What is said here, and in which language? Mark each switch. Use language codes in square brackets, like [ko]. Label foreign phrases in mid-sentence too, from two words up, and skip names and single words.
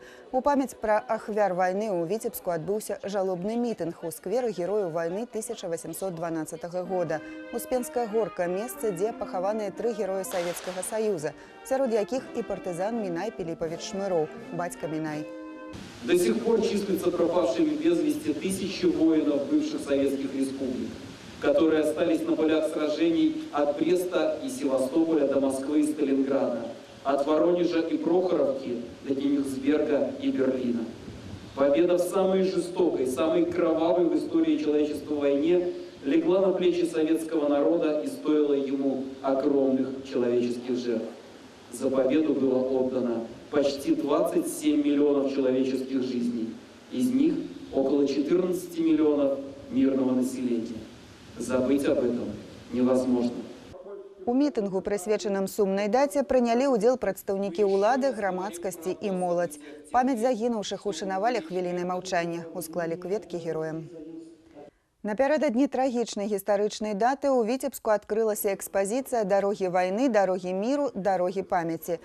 [be] У памяць пра ахвяр вайны ў Віцебску адбыўся жалобны мітынг у скверы Герояў вайны 1812 года. Успенская горка – месца, дзе пахаваныя 3 героі Савецкага Саюза, сярод якіх і партызан Минай Пилипович Шмыров, батька Минай. [ru] До сих пор числятся пропавшими без вести тысячи воинов бывших советских республик, которые остались на полях сражений от Бреста и Севастополя до Москвы и Сталинграда. от Воронежа и Прохоровки до Кенигсберга и Берлина. Победа в самой жестокой, самой кровавой в истории человечества войне легла на плечи советского народа и стоила ему огромных человеческих жертв. За победу было отдано почти 27 миллионов человеческих жизней. Из них около 14 миллионов мирного населения. Забыть об этом невозможно. [be] У мітингу, прысвечаным сумнай даце, прынялі ўдзел прадстаўнікі ўлады, грамадскасці і моладзь. Памяць загінуўшых ушанавалі хвілінай маўчання, усклалі кветкі героям. Напярэдадні трагічнай гістарычнай даты ў Віцебску адкрылася экспазіцыя «Дарогі вайны, дарогі міру, дарогі памяці».